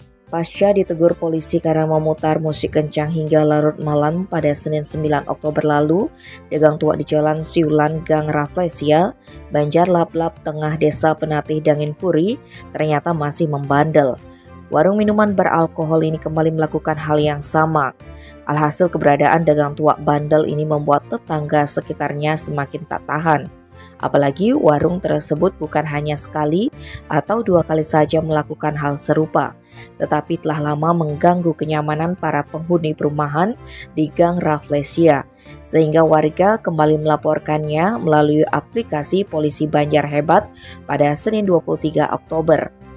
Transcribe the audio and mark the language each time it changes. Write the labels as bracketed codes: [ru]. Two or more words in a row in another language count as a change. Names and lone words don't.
[id] Pasca ditegur polisi karena memutar musik kencang hingga larut malam pada Senin 9 Oktober lalu, dagang tua di Jalan Siulan Gang Rafflesia, Banjar Laplap, Tengah Desa Penatih Dangin Puri, ternyata masih membandel. Warung minuman beralkohol ini kembali melakukan hal yang sama. Alhasil keberadaan dagang tua bandel ini membuat tetangga sekitarnya semakin tak tahan. Apalagi warung tersebut bukan hanya sekali atau dua kali saja melakukan hal serupa, tetapi telah lama mengganggu kenyamanan para penghuni perumahan di Gang Rafflesia, sehingga warga kembali melaporkannya melalui aplikasi Polisi Banjar Hebat pada Senin 23 Oktober.